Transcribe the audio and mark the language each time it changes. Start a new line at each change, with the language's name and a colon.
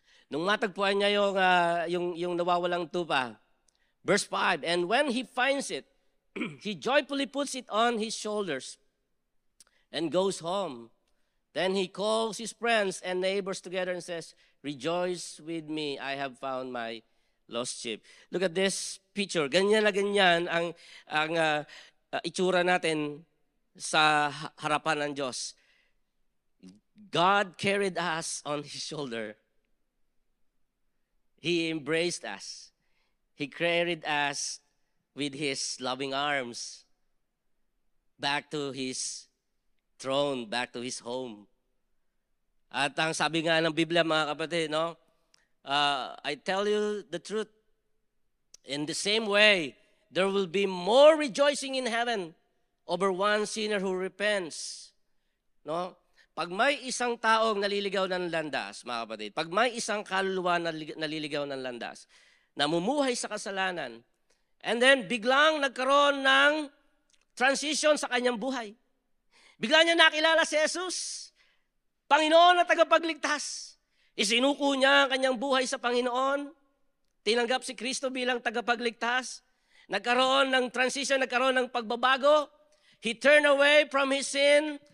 Filipino: Nung matagpuan niya yung nawawalang tupa,
English: verse 5, and when he finds it, he joyfully puts it on his shoulders and goes home. Then he calls his friends and neighbors together and says, rejoice with me, I have found my lost sheep. Look at this picture.
Filipino: Ganyan na ganyan ang itsura natin sa harapan ng Diyos.
English: God carried us on His shoulder. He embraced us. He carried us with His loving arms back to His throne, back to His home.
Filipino: At ang sabi nga ng Biblia, mga kapatid, no?
English: I tell you the truth. In the same way, there will be more rejoicing in heaven over one sinner who repents. No?
Filipino: Pag may isang taong naliligaw ng landas, mga kapatid, pag may isang kaluluwa na naliligaw ng landas, namumuhay sa kasalanan, and then biglang nagkaroon ng transition sa kanyang buhay. Bigla niya nakilala si Jesus, Panginoon na tagapagligtas. Isinuko niya ang kanyang buhay sa Panginoon. Tinanggap si Kristo bilang tagapagligtas. Nagkaroon ng transition, nagkaroon ng pagbabago.
English: He turned away from his sin.